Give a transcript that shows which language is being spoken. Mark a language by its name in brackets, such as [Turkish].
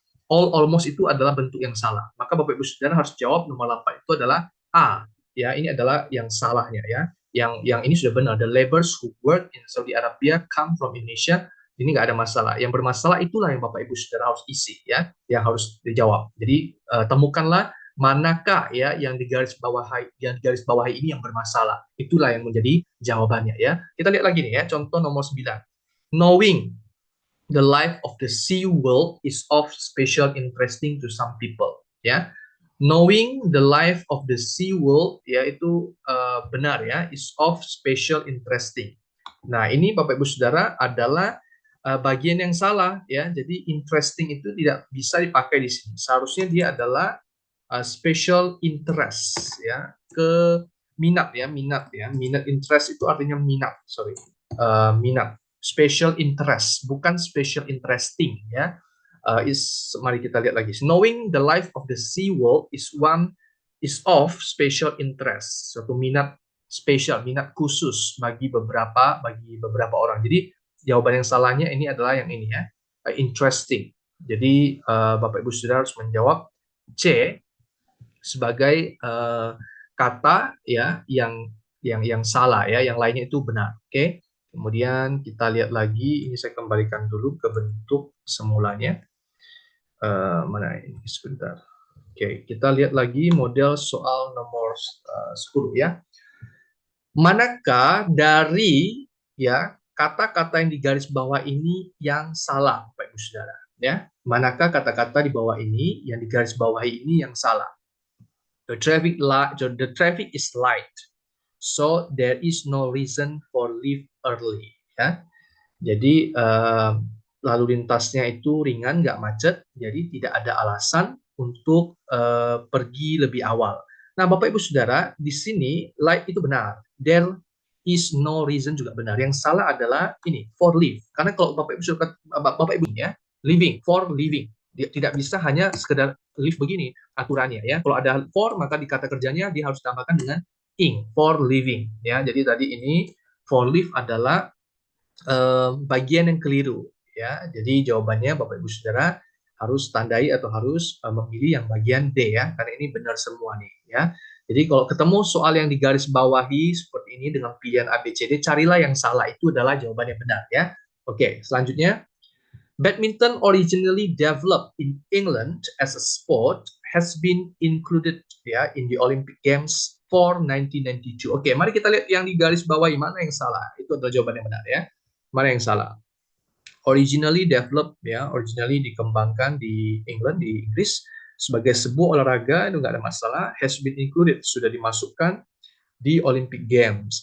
[Indonesian] Almost itu adalah bentuk yang salah. Maka Bapak Ibu Saudara harus jawab nomor 8 itu adalah A. Ya, ini adalah yang salahnya ya. Yang ini sudah benar. [English] The laborers who work in Saudi Arabia come from Indonesia. [Indonesian] Ini nggak ada masalah. Yang bermasalah itulah yang Bapak Ibu Saudara harus isi ya, yang harus dijawab. Jadi temukanlah manakah ya yang digaris bawahi ini yang bermasalah. Itulah yang menjadi jawabannya ya. Kita lihat lagi nih ya, contoh nomor 9. [English] Knowing the life of the sea world is of special interesting to some people ya. Knowing the life of the sea world [Indonesian] ya itu benar ya, [English] is of special interesting. [Indonesian] Nah, ini Bapak Ibu Saudara adalah bagian yang salah ya. Jadi interesting itu tidak bisa dipakai di sini. Seharusnya dia adalah special interest ya, minat ya. Minat interest itu artinya minat, minat. Special interest, bukan special interesting ya. Mari kita lihat lagi. [English] Knowing the life of the sea world is of special interest. [Indonesian] Suatu minat spesial, minat khusus bagi beberapa orang. Jadi jawaban yang salahnya ini adalah yang ini ya, interesting. Jadi Bapak Ibu Saudara harus menjawab C sebagai kata ya yang salah ya, yang lainnya itu benar. Oke. Kemudian kita lihat lagi, ini saya kembalikan dulu ke bentuk semulanya. Mana ini sebentar. Oke, kita lihat lagi model soal nomor 10 ya. Manakah dari ya kata-kata yang digaris bawah ini yang salah, Bapak Ibu Saudara? ya. Manakah kata-kata di bawah ini yang digarisbawahi ini yang salah? [English] The traffic is light, so there is no reason for leave early. [Indonesian] Ya, jadi lalu lintasnya itu ringan, nggak macet, jadi tidak ada alasan untuk pergi lebih awal. Nah, Bapak Ibu Saudara, di sini light itu benar. There is no reason juga benar. Yang salah adalah ini for leave. Karena kalau Bapak Ibu Saudara, Bapak Ibu ya, living for living. Dia tidak bisa hanya sekedar leave begini aturannya ya. Kalau ada for maka di kata kerjanya dia harus tambahkan dengan ing for living ya. Jadi tadi ini for leave adalah bagian yang keliru ya. Jadi jawabannya Bapak Ibu Saudara harus tandai atau harus memilih yang bagian D ya, karena ini benar semua nih ya. Jadi kalau ketemu soal yang digarisbawahi seperti ini dengan pilihan A, B, C, D, carilah yang salah, itu adalah jawaban yang benar ya. Oke, selanjutnya. [English] Badminton originally developed in England as a sport has been included ya in the Olympic Games for 1992. [Indonesian] Oke, mari kita lihat yang digarisbawahi mana yang salah. Itu adalah jawaban yang benar ya. Mana yang salah? Originally developed ya, originally dikembangkan di England, di Inggris sebagai sebuah olahraga, itu nggak ada masalah. Has been included, sudah dimasukkan di Olympic Games.